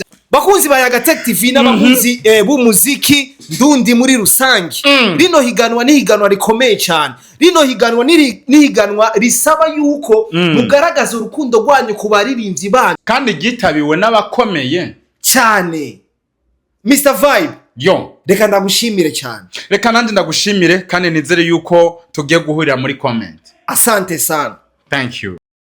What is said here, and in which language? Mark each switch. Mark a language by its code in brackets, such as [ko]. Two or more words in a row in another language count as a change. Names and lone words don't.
[rw] Bakunzi ba Yagatech TV n'abakunzi b'umuziki ndundi muri rusangi, rino higanwa ni higanwa rikomeye cyane. Rino higanwa ni higanwa risaba yuko mugaragaza urukundo rwanyu ku baririmbyi banyu kandi gitabiwe n'abakomeye cyane. Mr Vibe reka ndagushimire cyane. Reka nandi ndagushimire kandi nizere yuko tugiye guhurira muri comment. [sw] Asante sana. [en] Thank you.